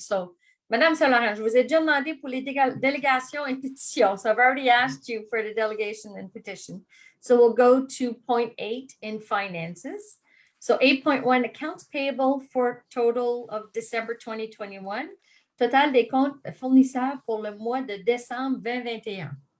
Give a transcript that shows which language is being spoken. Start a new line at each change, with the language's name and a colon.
French: So, Madame Solarin, je vous ai déjà demandé pour les délégations et pétitions.
English: So I've already asked you for the delegation and petition. So we'll go to point 8 in finances. So 8.1 accounts payable for total of December 2021.
French: Total des comptes fournisseurs pour le mois de décembre 2021.